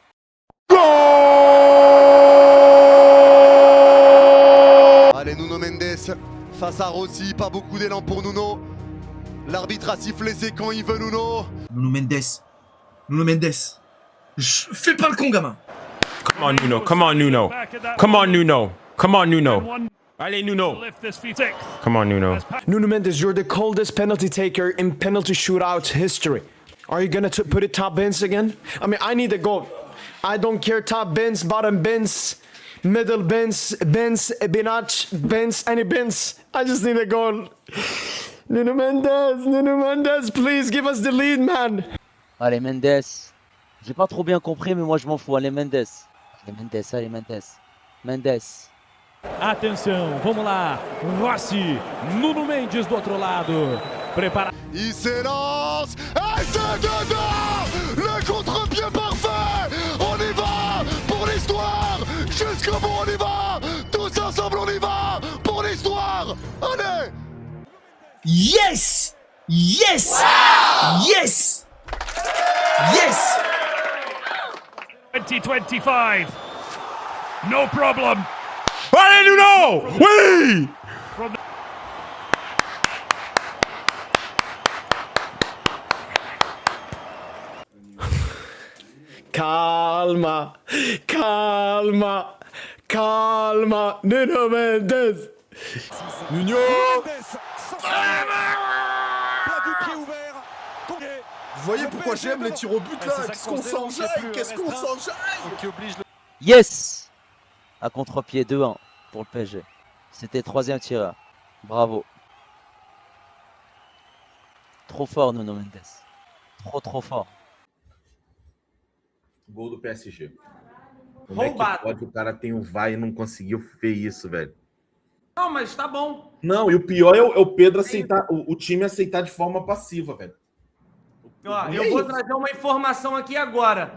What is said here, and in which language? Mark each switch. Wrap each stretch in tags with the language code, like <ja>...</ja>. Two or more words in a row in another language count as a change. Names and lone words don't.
<fr>Allez, Nuno Mendes face à Rossi, pas beaucoup d'élan pour Nuno. L'arbitre a sifflé, c'est quand il veut, Nuno. Nuno Mendes. Nuno Mendes. Fais pas le con, gamin.</fr> <en>Come on, Nuno. Come on, Nuno. Come on, Nuno. Come on, Nuno. Allez, Nuno. Come on, Nuno. Nuno Mendes, you're the coldest penalty taker in penalty shootout history. Are you gonna put it top bins again? I mean, I need a goal. I don't care top bins, bottom bins, middle bins, binach, bins, any bins. I just need a goal. Nuno Mendes, please give us the lead, man.</en> <fr>Allez, Mendes. J'ai pas trop bien compris, mais moi je m'en fous. Allez, Mendes. Allez, Mendes, allez, Mendes. Mendes.</fr> <pt>Atenção, vamos lá. Rossi, Nuno Mendes do outro lado. Prepara.</pt> <fr>Il s'élance et c'est dedans. Le contre-pied parfait. On y va pour l'histoire. Jusqu'au bout, on y va. Tous ensemble, on y va pour l'histoire. Allez.</fr> <en>Yes! Yes! Wow! Yes! Yes! 2025. No problem.</en> <fr>Allez, Nuno! Oui!</fr> <pt>Calma, calma, calma, Nuno Mendes. Nuno!</pt> <fr>Vous voyez pourquoi j'aime les tirs au but là? Qu'est-ce qu'on s'enjaille? Qu'est-ce qu'on s'enjaille?</fr> <en>Yes!</en> <fr>À contre-pied 2-1 pour le PSG. C'était troisième tireur. Bravo. Trop fort, Nuno Mendes. Trop fort.</fr> <pt>Gol do PSG. Como é que pode o cara tem o VAR e não conseguiu ver isso, velho? Não, mas tá bom. Não, e o pior é o Pedro aceitar, o time aceitar de forma passiva, velho. Ó, eu vou trazer uma informação aqui agora.</pt>